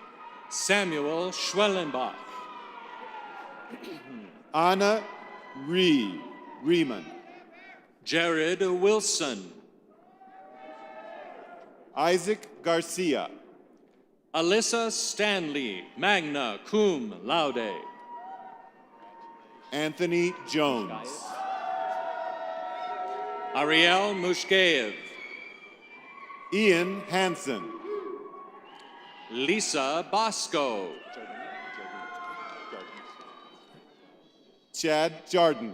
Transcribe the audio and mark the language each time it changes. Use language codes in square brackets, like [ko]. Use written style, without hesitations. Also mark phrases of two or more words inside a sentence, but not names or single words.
[en] Samuel Schwellenbach, Anna Riemann. Jared Wilson. Isaac Garcia. Alyssa Stanley, [la] magna cum laude. [en] Anthony Jones. Ariel Mushkeev. Ian Hansen. Lisa Bosco. Chad Jarden.